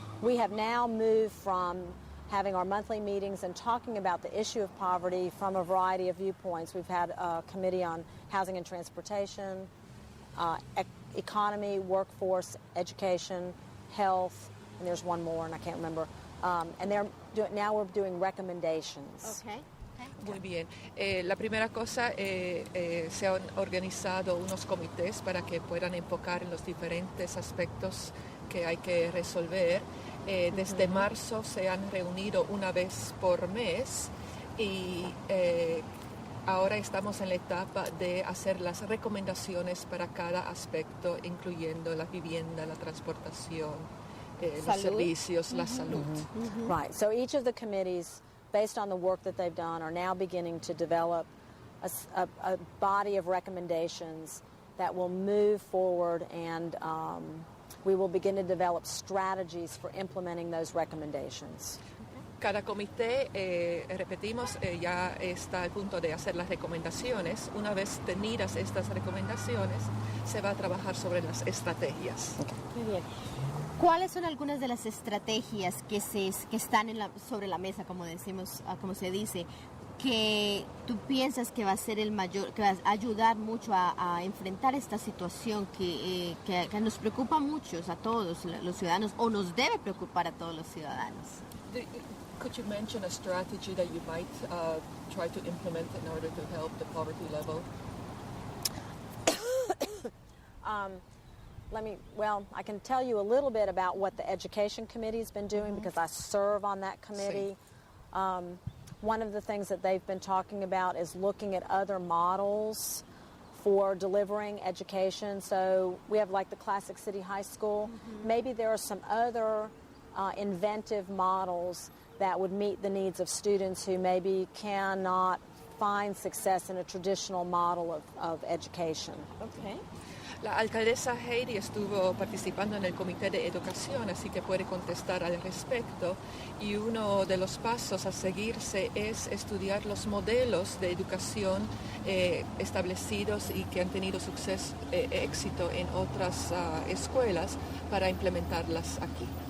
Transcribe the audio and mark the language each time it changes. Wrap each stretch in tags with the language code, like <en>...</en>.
<en>We have now moved from having our monthly meetings and talking about the issue of poverty from a variety of viewpoints. We've had a committee on housing and transportation, economy, workforce, education, health, and there's one more, and I can't remember. And now we're doing recommendations. Okay.</en> <es>Muy bien. La primera cosa, se han organizado unos comités para que puedan enfocar en los diferentes aspectos que hay que resolver. Desde marzo se han reunido una vez por mes y ahora estamos en la etapa de hacer las recomendaciones para cada aspecto, incluyendo la vivienda, la transportación, los servicios, la salud.</es> <en>Right. So each of the committees, based on the work that they've done, are now beginning to develop a body of recommendations that will move forward, and we will begin to develop strategies for implementing those recommendations.</en> <es>Cada comité, repetimos, ya está al punto de hacer las recomendaciones. Una vez tenidas estas recomendaciones, se va a trabajar sobre las estrategias. Okay. Muy bien. ¿Cuáles son algunas de las estrategias que están sobre la mesa, como decimos, como se dice, que tú piensas que va a ser que va a ayudar mucho a enfrentar esta situación que nos preocupa mucho a todos los ciudadanos, o nos debe preocupar a todos los ciudadanos?</es> <en>Could you mention a strategy that you might try to implement in order to help the poverty level? I can tell you a little bit about what the Education Committee has been doing because I serve on that committee.</en> <es>Sí.</es> <en>One of the things that they've been talking about is looking at other models for delivering education. So we have like the Classic City High School. Maybe there are some other inventive models that would meet the needs of students who maybe cannot find success in a traditional model of education. Okay.</en> <es>La alcaldesa Heidi estuvo participando en el Comité de Educación, así que puede contestar al respecto. Y uno de los pasos a seguirse es estudiar los modelos de educación establecidos y que han tenido éxito en otras escuelas para implementarlas aquí.</es>